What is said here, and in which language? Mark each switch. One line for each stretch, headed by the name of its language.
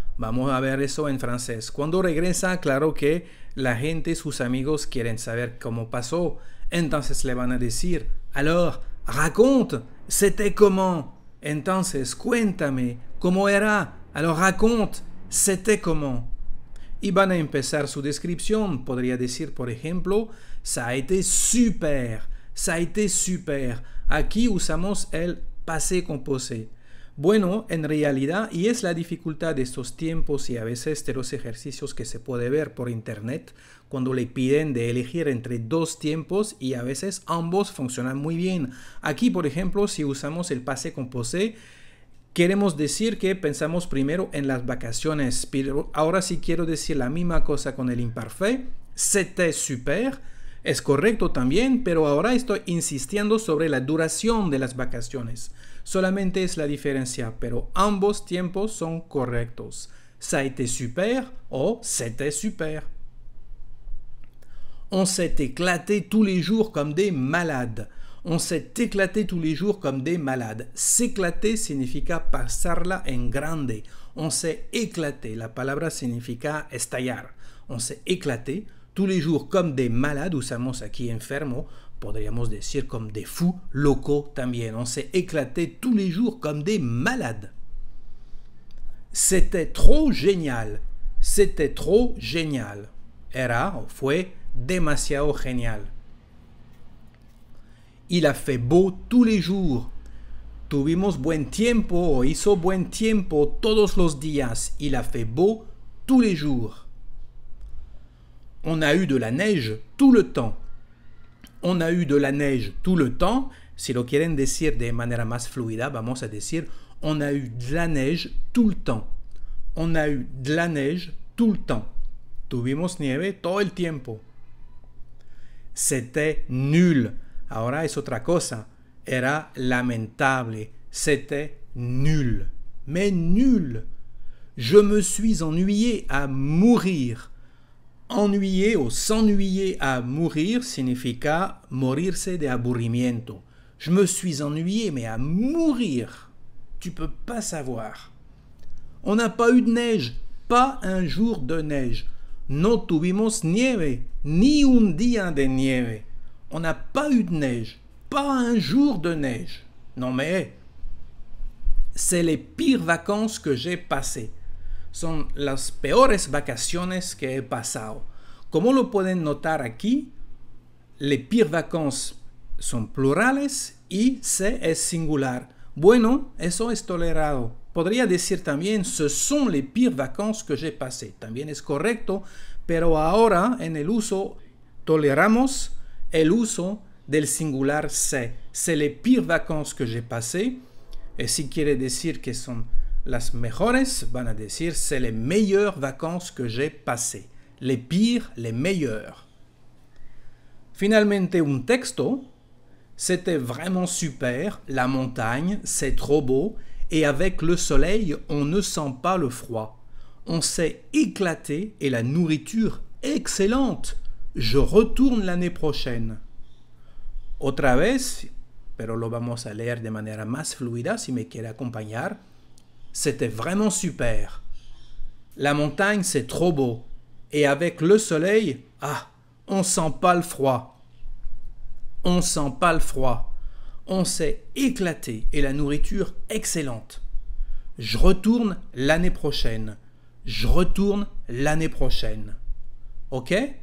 Spanish: Vamos a ver eso en francés. Cuando regresa, claro que la gente, sus amigos quieren saber cómo pasó. Entonces le van a decir,
French: alors, raconte, c'était comment?
Spanish: Entonces, cuéntame, ¿cómo era?
French: Alors, raconte, c'était comment?
Spanish: Y van a empezar su descripción. Podría decir, por ejemplo,
French: ça a été super, ça a été super.
Spanish: Aquí usamos el passé composé. Bueno, en realidad, y es la dificultad de estos tiempos y a veces de los ejercicios que se puede ver por internet, cuando le piden de elegir entre dos tiempos y a veces ambos funcionan muy bien. Aquí, por ejemplo, si usamos el passé composé, queremos decir que pensamos primero en las vacaciones, pero ahora sí quiero decir la misma cosa con el imparfait.
French: C'était super.
Spanish: Es correcto también, pero ahora estoy insistiendo sobre la duración de las vacaciones. Solamente es la diferencia, pero ambos tiempos son correctos.
French: Ça a été super o c'était super. On s'est éclaté tous les jours comme des malades. On s'est éclaté tous les jours comme des malades.
Spanish: S'éclater significa pasarla en grande.
French: On s'est éclaté.
Spanish: La palabra significa estallar.
French: On s'est éclaté tous les jours comme des malades.
Spanish: Usamos aquí enfermo. Podríamos decir
French: comme des fous,
Spanish: locaux también.
French: On s'est éclaté tous les jours comme des malades. C'était trop génial. C'était trop génial.
Spanish: Era o fue demasiado genial.
French: Il a fait beau tous les jours.
Spanish: Tuvimos buen tiempo o hizo buen tiempo todos los días.
French: Il a fait beau tous les jours. On a eu de la neige tout le temps. On a eu de la neige tout le temps.
Spanish: Si lo quieren decir de manera más fluida, vamos a decir
French: on a eu de la neige tout le temps. On a eu de la neige tout le temps.
Spanish: Tuvimos nieve todo el tiempo.
French: C'était nul.
Spanish: Ahora es otra cosa. Era lamentable.
French: C'était nul. Mais nul. Je me suis ennuyé à mourir. Ennuyer o s'ennuyer à mourir
Spanish: significa morirse de aburrimiento.
French: Je me suis ennuyé, mais à mourir. Tu peux pas savoir. On n'a pas eu de neige. Pas un jour de neige.
Spanish: No tuvimos nieve. Ni un día de nieve.
French: On n'a pas eu de neige. Pas un jour de neige. Non mais, c'est les pires vacances que j'ai passées.
Spanish: Son las peores vacaciones que he pasado. Como lo pueden notar aquí,
French: les pires vacances
Spanish: son plurales y se es singular. Bueno, eso es tolerado. Podría decir también,
French: ce sont les pires vacances que j'ai passées.
Spanish: También es correcto, pero ahora en el uso toleramos el uso del singular
French: c'est. C'est les pires vacances que j'ai passées. Et
Spanish: si quiere decir que son las mejores, van a decir
French: c'est les meilleures vacances que j'ai passées. Les pires, les meilleures.
Spanish: Finalmente, un texto.
French: C'était vraiment super. La montagne, c'est trop beau. Et avec le soleil, on ne sent pas le froid. On s'est éclaté et la nourriture excellente. Je retourne l'année prochaine.
Spanish: Otra vez, pero lo vamos a leer de manera más fluida si me quiere acompañar.
French: C'était vraiment super. La montagne, c'est trop beau. Et avec le soleil, on sent pas le froid. On sent pas le froid. On s'est éclaté et la nourriture excellente. Je retourne l'année prochaine. Je retourne l'année prochaine. Ok?